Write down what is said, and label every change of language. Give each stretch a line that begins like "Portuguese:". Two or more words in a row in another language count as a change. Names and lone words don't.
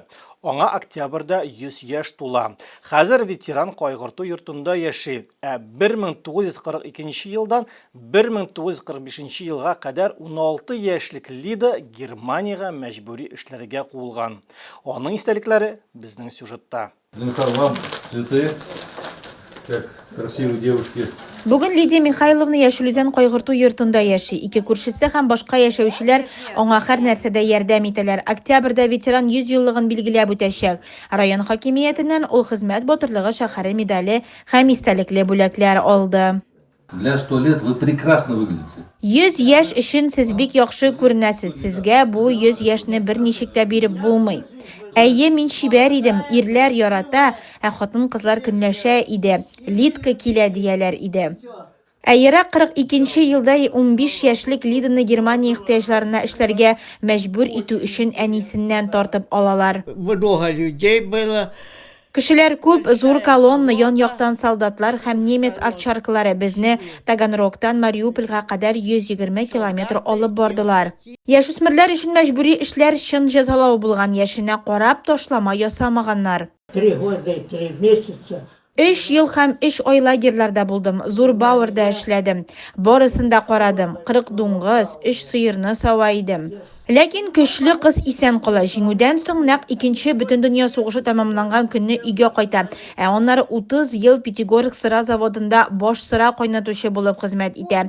Tatar: Аңа октябрьдә 100 яшь тула. Хәзер ветеран кайгырту йортында яши. 1942 елдан 1945 елга кадәр 16 яшьлек Лида Германияга мәҗбүри эшләргә куылган. Аның истәлекләре безнең сюжетта.
Russian: вам цветы, как красивые девушки.
Tatar: Бүген Лидия Михайловна Яшел Үзән кайгырту йортында яши. Ике күршесе һәм башка яшәүчеләр аңа һәр нәрсәдә ярдәм итәләр. Октябрьдә ветеран 100 еллыгын билгеләп үтәчәк. Район хакимиятеннән ул хезмәт батырлыгы шәһәре медале һәм истәлекле бүләкләр алды.
Russian: Для 100 лет вы прекрасно выглядите.
Tatar: 100 яшь өчен сез бик яхшы күренәсез. Сезгә бу 100 яшьне берничек тә биреп булмый. Әйе, мин шибәр идем, ирләр ярата, ә хатын-кызлар көнләшә иде. Лидка килә дияләр иде. Әйерак 42 елда 15 яшьлек Лиданы Германия ихтыяҗларына эшләргә мәҗбүр итү өчен әнисеннән тартып алалар.
Russian: Много людей было.
Tatar: Кешеләр күп, зур колонна, ян-яктан солдатлар һәм немец овчаркалары безне Таганрогтан Мариупольга кадәр 120 километр алып бардылар. Яшүсмерләр өчен мәҗбүри эшләр чын җәзалау булган, яшенә карап ташлама ясамаганнар.
Russian: 3 года и 3 месяца.
Tatar: 3 ел һәм 3 ай лагерьларда булдым. Зур Бауэрда эшләдем. Барысында карадым. 40 дуңгыз, 3 сыерны сава идем. Ләкин көчле кыз исән кала. Җиңүдән соң нәкъ 2нче бөтен дөнья сугышы тәмамланган көнне өйгә кайта. Ә аннары 30 ел Пятигорск сыра заводында баш сыра кайнатучы булып хезмәт итә.